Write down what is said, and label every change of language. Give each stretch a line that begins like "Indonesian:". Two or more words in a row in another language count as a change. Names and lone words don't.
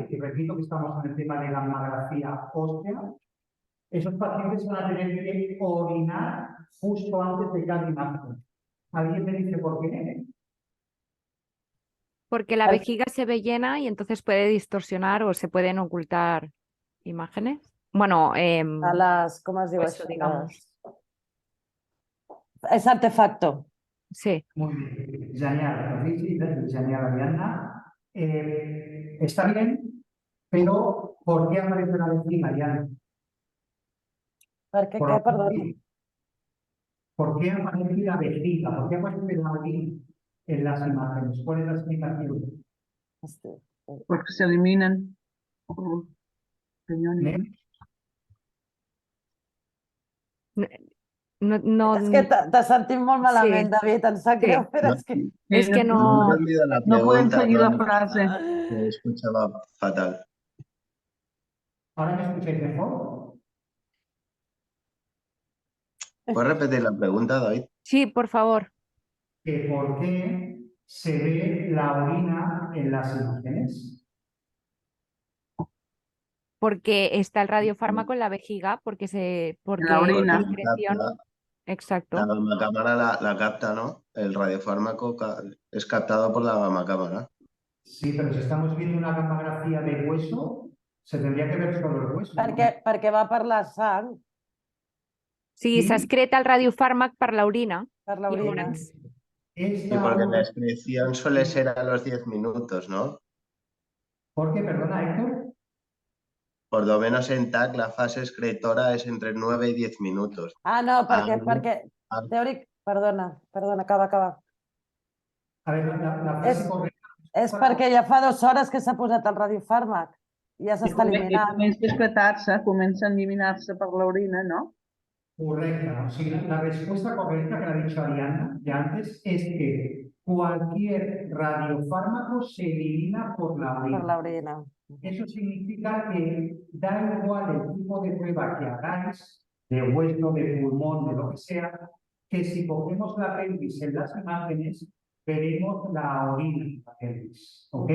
Spanish: Y repito que estamos en el tema de la mamografía ósea. Esos pacientes van a tener que orinar justo antes de cada imagen. ¿Alguien me dice por qué? Porque la vejiga se ve llena y entonces puede distorsionar o se pueden ocultar imágenes. Bueno,
Catalan: A les, com es diu
Spanish: Hueso,
Catalan: això?
Spanish: digamos.
Catalan: És artefacto.
Spanish: sí. Muy bien, genial, genial, Ariadna. Está bien, pero ¿por qué aparece la vejiga, Ariadna?
Catalan: Perquè què, perdó?
Spanish: ¿Por qué aparece la vejiga? ¿Por qué aparece la orina en las imágenes? ¿Cuál es la explicación? Porque se eliminan por riñones, ¿no? No,
Catalan: És que t'has sentit molt malament, Sí. David, em sap Sí. greu, però No, és que...
Spanish: Es que no he no, entendido la No pueden pregunta, seguir la no, frase. se escuchaba fatal. ¿Ahora me escucháis mejor? ¿Puedes repetir la pregunta, David? sí, por favor. Que ¿por qué se ve la orina en las imágenes? Porque está el radiofármaco en la vejiga, porque la orina. la excreción. La Exacto. gamacámara la capta, ¿no? El radiofármaco es captado por la gamacámara. Sí, pero si estamos viendo una gamografía de hueso, se tendría que ver solo el hueso, ¿no?
Catalan: Perquè va per la sang, Sí, Sí. s'excreta el radiofàrmac per l'orina. per l'orina. Llavors,
Spanish: Y porque la excreción suele ser a los 10 minutos, ¿no? ¿Por qué? Perdona, Héctor. Por lo menos en TAC la fase excretora es entre 9 y 10 minutos.
Catalan: Ah, no, perquè Ah. teòric... Perdona, acaba.
Spanish: A ver, la frase correcta.
Catalan: És perquè ja fa 2 hores que s'ha posat el radiofàrmac i ja s'està eliminant. Comença a excretar-se, comença a eliminar-se per l'orina, ¿no? Correcta.
Spanish: O sea, la respuesta correcta que ha dicho Ariana ya antes es que cualquier radiofármaco se elimina por la
Catalan: Per
Spanish: orina.
Catalan: l'orina.
Spanish: Eso significa que da igual el tipo de prueba que hagáis, de hueso, de pulmón, de lo que sea, que si cogemos la pelvis en las imágenes, veremos la orina en la pelvis, ¿ok?